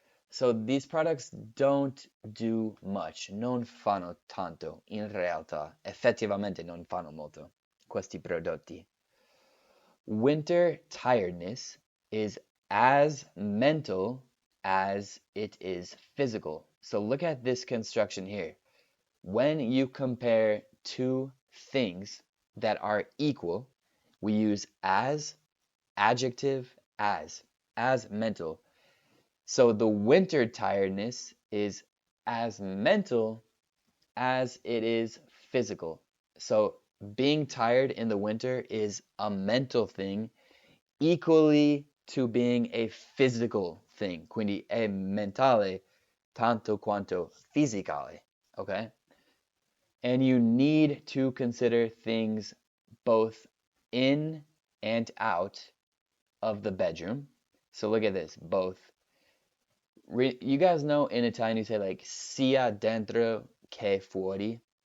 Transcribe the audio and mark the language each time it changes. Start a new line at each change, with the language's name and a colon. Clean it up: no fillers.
English: So these products don't do much,
Italian: non fanno tanto in realtà, effettivamente non fanno molto questi prodotti.
English: Winter tiredness is as mental as it is physical. So look at this construction here. When you compare two things that are equal, we use as, adjective, as mental. So the winter tiredness is as mental as it is physical. So being tired in the winter is a mental thing equally to being a physical thing.
Italian: Quindi è mentale tanto quanto fisicale.
English: Okay? And you need to consider things both in and out of the bedroom. So look at this, both. You guys know in Italian you say like
Italian: sia dentro che fuori.